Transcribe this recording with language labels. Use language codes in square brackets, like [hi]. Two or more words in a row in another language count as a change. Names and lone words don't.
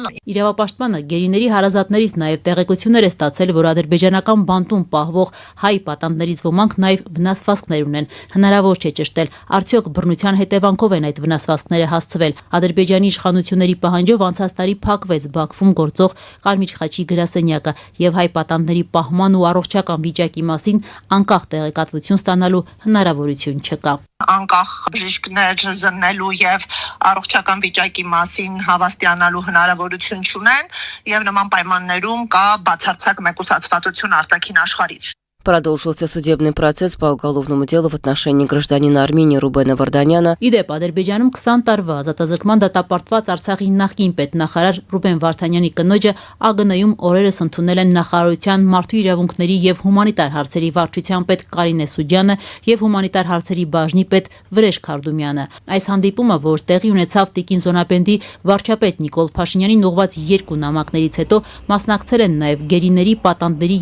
[hy] Իրավապաշտպանը գերիների հարազատներից նաև տեղեկություններ է ստացել, որ ադրբեջանական բանտում պահվող հայ պատանդներից ոմանք նաև վնասվածքներ ունեն։ Հնարավոր չէ ճշտել, արդյոք բռնության հետևանքով են այդ վնասվածքները հասցվել։ Ադրբեջանի իշխանությունների պահանջով անցած տարի փակվեց Բաքվում գործող Կարմիր խաչի գրասենյակը եւ հայ պատանդների պահման ու առողջական վիճակի մասին անկախ տեղեկատվություն ստանալու հնարավորություն չկա։ Անկախ բժիշկներ զննելու եւ առողջական վիճակի մասին հավաստիանալու հնարավորություն չունեն եւ նման պայմաններում կա բացարձակ մեկուսացվածություն արտաքին աշխարհից։ [ru] Продолжился судебный процесс по уголовному делу в отношении гражданина Армении Рубена Варданяна. [hy] Իդեպ Ադրբեջանում 20 տարվա ազատազրկման դատապարտված Արցախի նախկին պետնախարար Ռուբեն Վարդանյանի կնոջը ԱԳՆ-ում օրերս ընդունել են նախարարության մարդու իրավունքների եւ հումանիտար հարցերի վարչության պետ Կարինե Սուջյանը եւ հումանիտար հարցերի բաժնի պետ Վրեժ Քարդումյանը։ Այս հանդիպումը, որ տեղի ունեցավ Տիկին Զոնապենդի վարչապետ Նիկոլ Փաշինյանին ուղղված 2 նամակներից հետո, մասնակցել են նաեւ գերիների, պատանդների